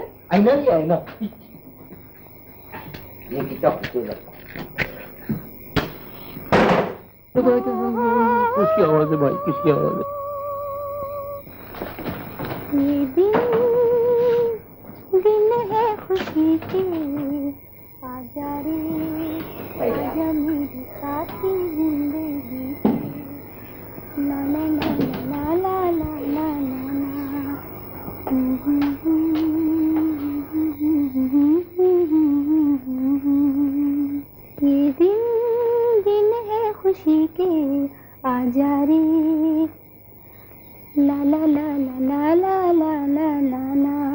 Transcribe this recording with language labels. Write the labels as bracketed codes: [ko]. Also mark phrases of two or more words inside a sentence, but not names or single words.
[hi] आईना भी आईना। ये कितना खूबसूरत। किसकी आवाज है भाई, किसकी आवाज है? ये दिन है खुशी के, आजा रे आजा मेरे साथी जिंदगी के। ला ला ला ला ला ला ला ला। ये दिन है खुशी के, आजा रे ला ला ला ला ला ला ला ला ला।